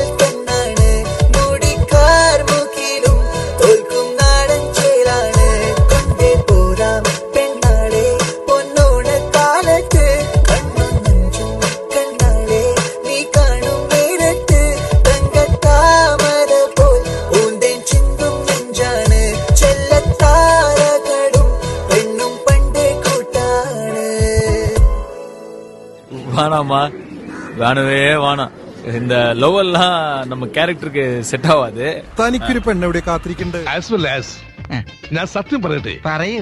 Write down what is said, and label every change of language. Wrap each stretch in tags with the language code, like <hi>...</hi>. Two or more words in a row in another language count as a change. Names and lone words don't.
<ml>കണ്ണാണ്, മുടിക്കാർ മുഖിലും തോൽക്കും നാടൻ ചേലാണ്, കൊണ്ടേ പോരാം പെണ്ണാളെ പൊന്നോണ കാലത്ത്, കണ്ണും നെഞ്ചും കണ്ണാളെ നീ കാണും നേരത്ത്, തങ്കത്താമര പോൽ ഊന്തേൻ ചിന്തും നെഞ്ചാണ്, ചെല്ലത്താരകളും പെണ്ണും പണ്ടേ കൂട്ടാണ്.</ml> <ta>வேணாமா, வேணவே வேணாம். இந்த லவ் எல்லாம் நம்ம கேரக்டருக்கு செட் ஆகாது.</ta> <ml>തനിക്കൊരു പെണ്ണെവിടെ കാത്തിരിക്കണ്ട്.</ml> <en>as well as</en> <ml>ഞാൻ സത്യം പറയട്ടെ, പറയൂ.</ml>